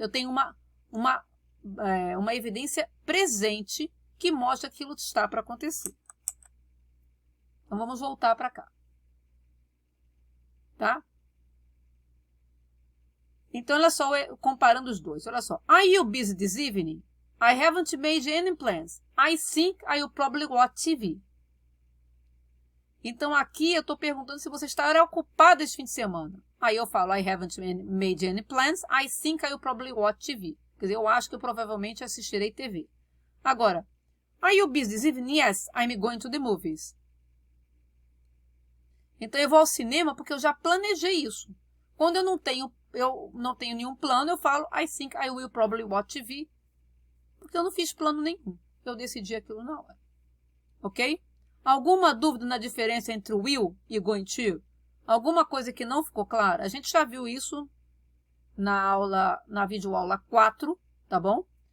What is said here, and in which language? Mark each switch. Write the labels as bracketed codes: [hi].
[pt] Eu tenho uma evidência presente que mostra que aquilo está para acontecer. Então, vamos voltar para cá. Tá? Então, olha só, comparando os dois. Olha só. [en] Are you busy this evening? I haven't made any plans. I think I will probably watch TV. [pt] Então, aqui eu estou perguntando se você estará ocupado esse fim de semana. Aí eu falo, [en] I haven't made any plans. I think I will probably watch TV. [pt] Quer dizer, eu acho que eu provavelmente assistirei TV. Agora, [en] are you busy this evening? Yes, I'm going to the movies. [pt] Então, eu vou ao cinema porque eu já planejei isso. Quando eu não tenho nenhum plano, eu falo, [en] I think I will probably watch TV. [pt] Porque eu não fiz plano nenhum. Eu decidi aquilo na hora. Ok? Alguma dúvida na diferença entre will e going to? Alguma coisa que não ficou clara? A gente já viu isso na videoaula 4, tá bom?